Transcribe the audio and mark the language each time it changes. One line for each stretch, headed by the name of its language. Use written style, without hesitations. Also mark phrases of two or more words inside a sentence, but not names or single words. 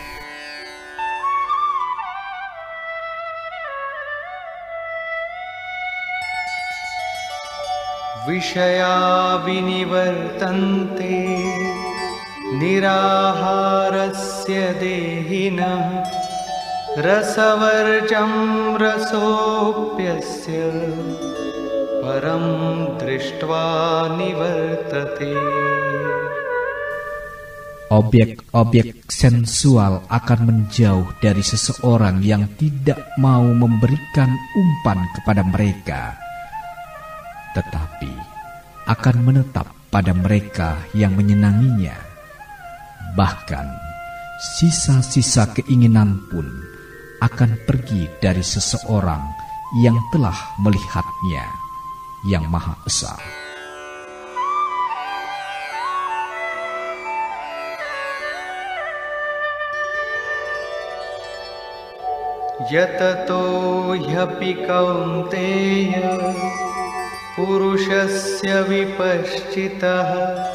Sanskrit: विषया विनिवर्तन्ते निराहारस्य देहिनः रसवर्जं रसोऽप्यस्य परं दृष्ट्वा निवर्तते.
Indonesian: Objek-objek sensual akan menjauh dari seseorang yang tidak mau memberikan umpan kepada mereka, tetapi akan menetap pada mereka yang menyenanginya. Bahkan sisa-sisa keinginan pun akan pergi dari seseorang yang telah melihatnya, yang Maha Esa.
Sanskrit: यततो ह्यपि कौन्तेय पुरुषस्य विपश्चितः